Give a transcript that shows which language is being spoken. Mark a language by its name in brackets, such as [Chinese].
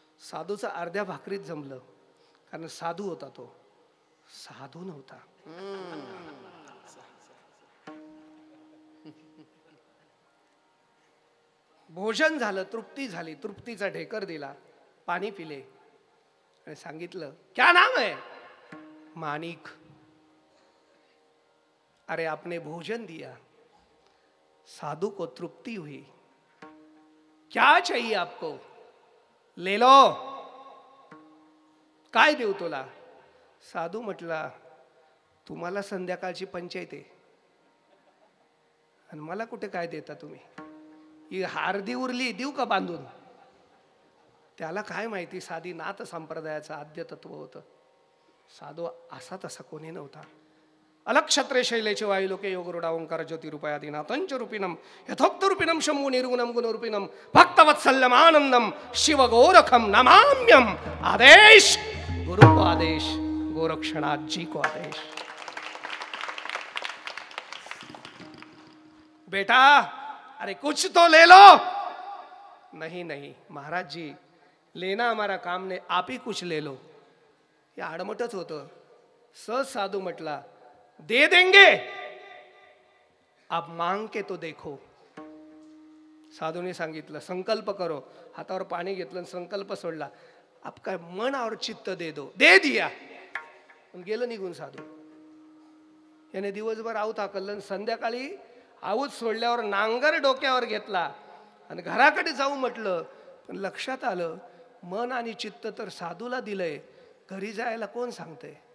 [Marathi] साधूचं अर्ध्या भाकरीत जमलं, कारण साधू होता तो, साधू नव्हता. भोजन झालं, तृप्ती झाली, तृप्तीचा ढेकर दिला, पाणी पिले आणि सांगितलं, [Hindi] क्या नाम है? [Marathi] माणिक. [Hindi] अरे आपने भोजन दिया, साधू को तृप्ति हुई, क्या चाहिए आपको? ले लो. [Marathi] काय देऊ तुला? साधू म्हटला, तुम्हाला संध्याकाळची पंचायत आहे आणि मला कुठे काय देता तुम्ही? ही हार्दी उरली, देऊ का बांधून? त्याला काय माहिती, साधी नाथ संप्रदायाचं आद्य तत्व होतं. साधू असा तसा कोणी नव्हता. [Sanskrit] अलक्षत्रे शैलेचे वायुलोके योगरूढा ओंकार ज्योतिरूपयादिना तंचरूपिणम यथोक्तरूपिणम शंभु निर्गुणम गुणरूपिणम भक्तवत्सल्यम आनंदम शिव गोरखम नमाम्यम. [Hindi] आदेश गुरु को आदेश, गोरक्षनाथ जी को आदेश. बेटा अरे कुछ तो ले लो. नहीं नहीं महाराज जी, लेना हमारा काम नहीं, आप ही कुछ ले लो. [Marathi] या आडमटच होतं. सहज साधू म्हटला, [Hindi] दे देंगे, आप मांग के तो देखो. [Marathi] साधूने सांगितलं, [Hindi] संकल्प करो. [Marathi] हातावर पाणी घेतलं, संकल्प सोडला, [Hindi] आपका मन और चित्त दे दो. दे दिया. [Marathi] गेलं निघून साधू. याने दिवसभर आऊत हाकललं. संध्याकाळी आऊत सोडल्यावर नांगर डोक्यावर घेतला आणि घराकडे जाऊ म्हटलं, पण लक्षात आलं, मन आणि चित्त तर साधूला दिलंय, घरी जायला कोण सांगतंय?